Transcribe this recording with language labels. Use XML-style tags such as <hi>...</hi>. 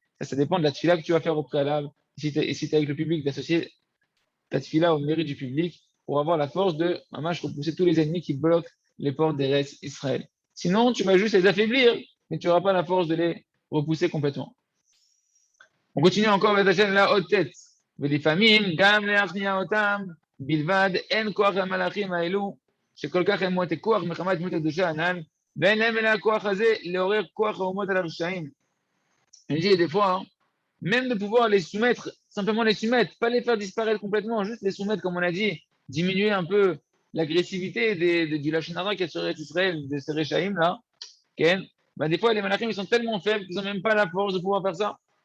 <fr>Ça dépend de la tefila que tu vas faire au préalable. Et si tu es avec le public, d'associer ta tefila au mérite du public pour avoir la force de, repousser tous les ennemis qui bloquent les portes des restes Israël. Sinon, tu vas juste les affaiblir, mais tu n'auras pas la force de les repousser complètement. On continue encore avec la haute tête.</fr> <he>ולפעמים גם להכניע אותם בלבד אין כוח למלאכים האלו שכל כך הם מועטי כוח מחמת דמות הקדושה הנ"ל ואין להם אלא הכוח הזה לעורר כוח האומות על הרשעים.</he> <fr>Je dis des fois, même de pouvoir les soumettre, simplement les soumettre, pas les faire disparaître complètement, juste les soumettre, comme on a dit, diminuer un peu l'agressivité du Lachon Hara qui est sur Israël, de ces Réchaïm là, Ben, des fois, les malachim, ils sont tellement faibles qu'ils n'ont même pas la force de pouvoir faire ça.</fr>